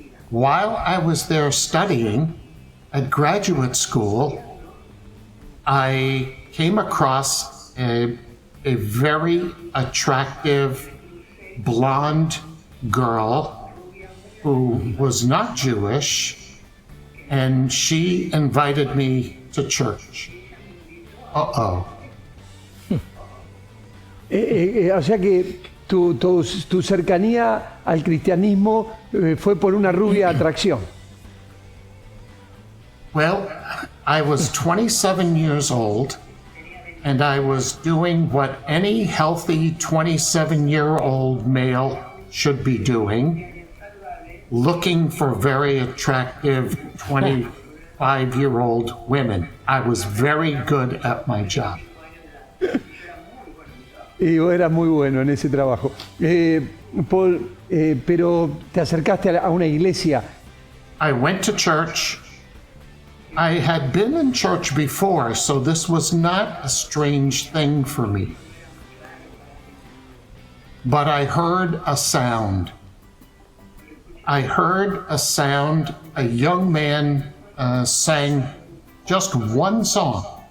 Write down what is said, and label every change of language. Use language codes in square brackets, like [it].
[en] While I was there studying at graduate school, I came across a very attractive blonde girl who was not Jewish, and she invited me to church. Uh-oh. [es] O sea que tu cercanía al cristianismo fue por una rubia atracción. [en] Well, I was 27 years old, and I was doing what any healthy 27-year-old male should be doing, looking for very attractive 25-year-old women. I was very good at my job. [es] Y vos eras muy bueno en ese trabajo. Paul, pero te acercaste a una iglesia. [en] I went to church. I had been in church before, so this was not a strange thing for me. But I heard a sound. I heard a sound. A young man sang just one song.